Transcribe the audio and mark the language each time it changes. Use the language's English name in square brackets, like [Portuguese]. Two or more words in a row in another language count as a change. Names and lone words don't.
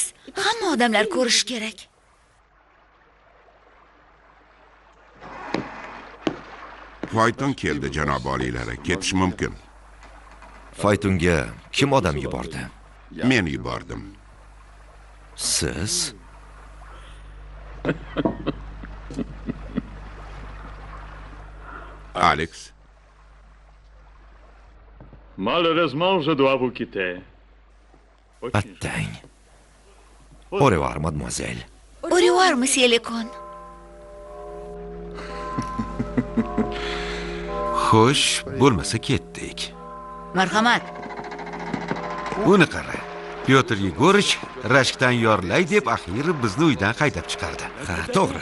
[Uzbek] Hamma odamlar ko'rishi kerak. Fayton keldi, janob oliylari. Ketish mumkin. Faytunga kim odam yubordi? Men yubordim. Siz? Alex, [French] Malheureusement, je dois vous quitter. [Uzbek] Attang. [French] Au revoir, mademoiselle. Au revoir, monsieur Lecon. [Uzbek] Xo'sh, bo'lmasa ketdik. Marhamat. Uni qara. Pyotr Yegorich rashkdan yorlay deb axiyri bizni uydan haydab chiqardi. Ha, to'g'ri.